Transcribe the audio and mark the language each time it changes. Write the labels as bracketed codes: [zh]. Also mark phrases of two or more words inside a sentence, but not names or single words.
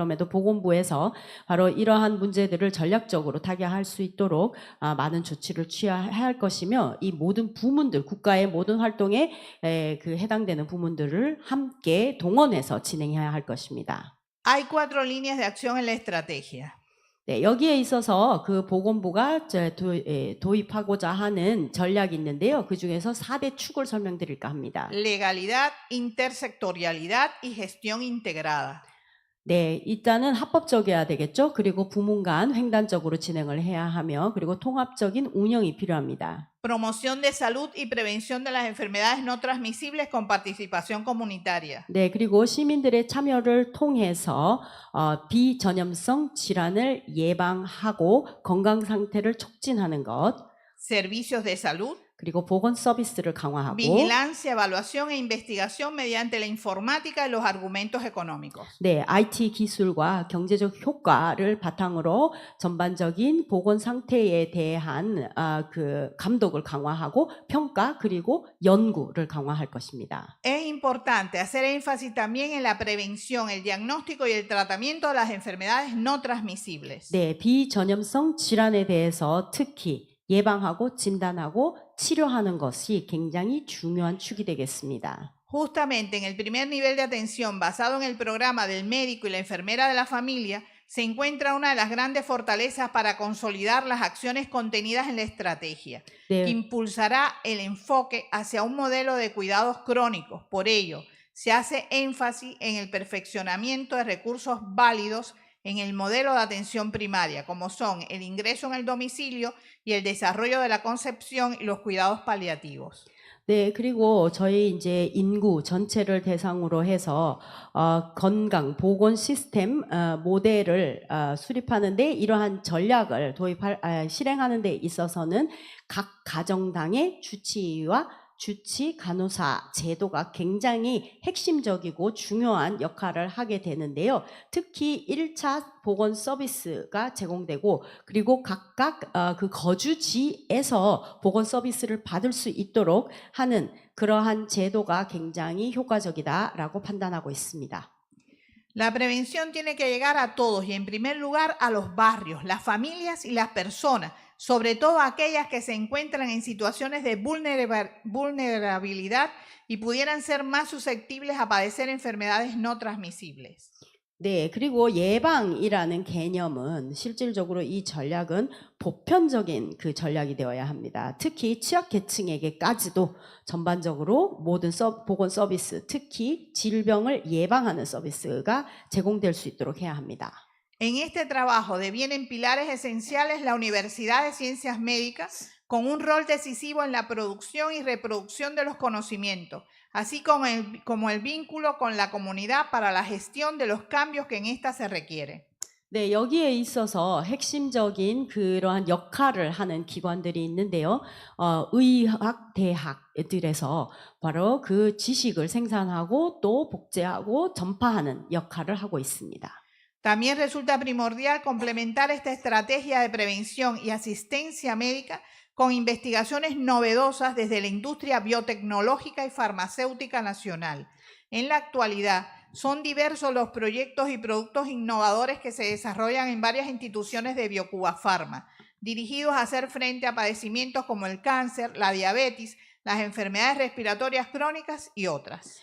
[ko] 그럼에도 보건부에서 바로 이러한 문제들을 전략적으로 타개할 수 있도록 많은 조치를 취해야 할 것이며, 이 모든 부문들, 국가의 모든 활동에 그 해당되는 부문들을 함께 동원해서 진행해야 할 것입니다. [es] Hay 4 líneas de acción en la estrategia. [ko] 네, 여기에 있어서 그 보건부가 도입하고자 하는 전략이 있는데요. 그 중에서 4대 축을 설명드릴까 합니다. [es] Legalidad, intersectorialidad y gestión integrada. [ko] 네, 일단은 합법적이어야 되겠죠. 그리고 부문 간 횡단적으로 진행을 해야 하며, 그리고 통합적인 운영이 필요합니다. [es] Promoción de salud y prevención de las enfermedades no transmisibles con participación comunitaria. [ko] 네, 그리고 시민들의 참여를 통해서 비전염성 질환을 예방하고 건강 상태를 촉진하는 것. [es] Servicios de salud. [ko] 그리고 보건 서비스를 강화하고. [es] Vigilancia, evaluación e investigación mediante la informática y los argumentos económicos. [ko] 네, IT 기술과 경제적 효과를 바탕으로 전반적인 보건 상태에 대한 그 감독을 강화하고 평가 그리고 연구를 강화할 것입니다. [es] Es importante hacer énfasis también en la prevención, el diagnóstico y el tratamiento de las enfermedades no transmisibles. [ko] 네, 비전염성 질환에 대해서 특히 예방하고 진단하고 치료하는 것이 굉장히 중요한 축이 되겠습니다. [es] Justamente en el primer nivel de atención basado en el programa del médico y la enfermera de la familia se encuentra una de las grandes fortalezas para consolidar las acciones contenidas en la estrategia, [ko] 네. [es] que impulsará el enfoque hacia un modelo de cuidados crónicos. Por ello, se hace énfasis en el perfeccionamiento de recursos válidos en el modelo de atención primaria, como son el ingreso en el domicilio y el desarrollo de la concepción y los cuidados paliativos. [ko] 네, 그리고 저희 이제 인구 전체를 대상으로 해서 건강 보건 시스템 모델을 수립하는데, 이러한 전략을 실행하는 데 있어서는 각 가정당의 주치의와 주치, 간호사 제도가 굉장히 핵심적이고 중요한 역할을 하게 되는데요. 특히 1차 보건 서비스가 제공되고 그리고 각각 그 거주지에서 보건 서비스를 받을 수 있도록 하는 그러한 제도가 굉장히 효과적이다라고 판단하고 있습니다. [es] La prevención tiene que llegar a todos y en primer lugar a los barrios, las familias y las personas, sobre todo aquellas que se encuentran en situaciones de vulnerabilidad y pudieran ser más susceptibles a padecer enfermedades no transmisibles. [ko] 네, 그리고 예방이라는 개념은 실질적으로 이 전략은 보편적인 그 전략이 되어야 합니다. 특히 취약계층에게까지도 전반적으로 모든 보건 서비스, 특히 질병을 예방하는 서비스가 제공될 수 있도록 해야 합니다. [es] En este trabajo devienen pilares esenciales la Universidad de Ciencias Médicas con un rol decisivo en la producción y reproducción de los conocimientos, así como el vínculo con la comunidad para la gestión de los cambios que en esta se requiere. [ko] 네, 여기에 있어서 핵심적인 그러한 역할을 하는 기관들이 있는데요. 의학 대학들에서 바로 그 지식을 생산하고 또 복제하고 전파하는 역할을 하고 있습니다. [es] También resulta primordial complementar esta estrategia de prevención y asistencia médica con investigaciones novedosas desde la industria biotecnológica y farmacéutica nacional. En la actualidad, son diversos los proyectos y productos innovadores que se desarrollan en varias instituciones de Biocuba Pharma, dirigidos a hacer frente a padecimientos como el cáncer, la diabetes, las enfermedades respiratorias crónicas y otras.